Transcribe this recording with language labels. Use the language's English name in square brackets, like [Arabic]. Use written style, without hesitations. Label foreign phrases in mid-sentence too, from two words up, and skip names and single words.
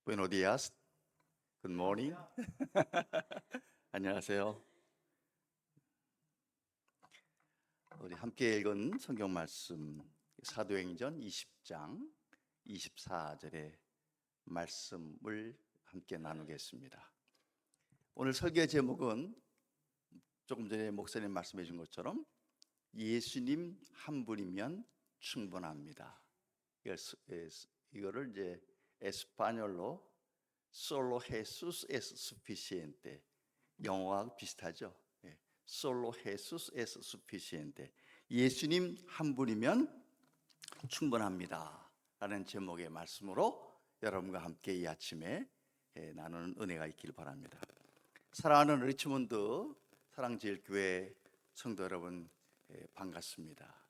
[Spanish] Buenos días. [English] Good morning. [Korean] 안녕하세요. 우리 함께 읽은 성경 말씀 사도행전 20장 24절의 말씀을 함께 나누겠습니다. 오늘 설교 제목은 조금 전에 목사님 말씀해 준 것처럼 예수님 한 분이면 충분합니다. 이거를 이제 에스파뇰로 [Spanish] Solo Jesus es suficiente. [Korean] 영어와 비슷하죠. [Spanish] Solo Jesus es suficiente. [Korean] 예수님 한 분이면 충분합니다 라는 제목의 말씀으로 여러분과 함께 이 아침에 나누는 은혜가 있길 바랍니다. 사랑하는 리치몬드 사랑제일교회 성도 여러분, 반갑습니다.